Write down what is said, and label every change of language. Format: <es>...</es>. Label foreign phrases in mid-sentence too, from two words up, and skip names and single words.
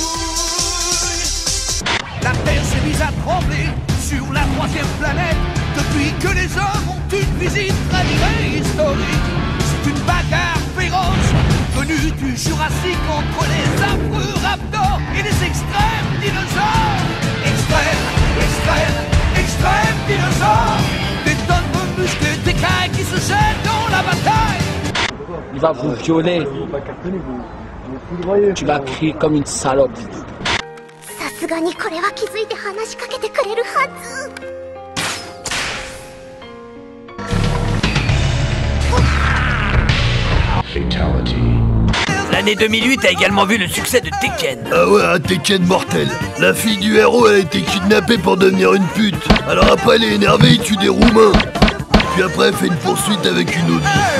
<fr>La Terre s'est mise à trembler sur la 3e planète depuis Depuis que les hommes ont une visite très historique, c'est une bagarre féroce venue du Jurassique entre les affreux raptors et les extrêmes dinosaures. Extrême, extrême, extrême dinosaure. Des tonnes de muscles et d'écailles qui se jettent dans la bataille. Il va vous violer. Tu vas crier comme une salope.</fr> <ja>さすがにこれは気づいて話しかけてくれるはず。</ja> <fr>L'année 2008 a également vu le succès de Tekken. Ah ouais, un Tekken mortel. La fille du héros, elle a été kidnappée pour devenir une pute. Alors après, elle est énervée, il tue des Roumains. Puis après, elle fait une poursuite avec une autre.</fr>